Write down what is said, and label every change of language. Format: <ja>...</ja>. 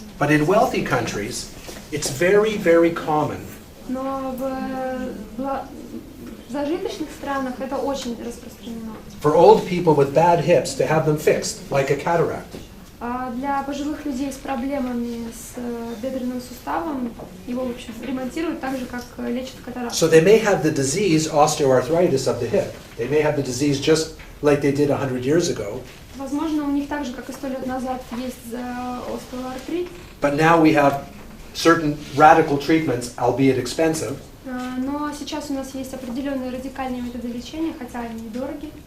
<en>But in wealthy countries, it's very, very common</en> <ru>Но в зажиточных странах это очень распространено.</ru> <en>for old people with bad hips to have them fixed, like a cataract.</en> <ru>А для пожилых людей с проблемами с бедренным суставом его, в общем, ремонтируют так же, как лечат катаракту.</ru> <en>So they may have the disease osteoarthritis of the hip. They may have the disease just like they did 100 years ago.</en> <ru>Возможно, у них так же, как и 100 лет назад, есть остеоартрит.</ru> <en>But now we have certain radical treatments, albeit expensive,</en> <ru>Но сейчас у нас есть определенные радикальные методы лечения, хотя они недороги,</ru>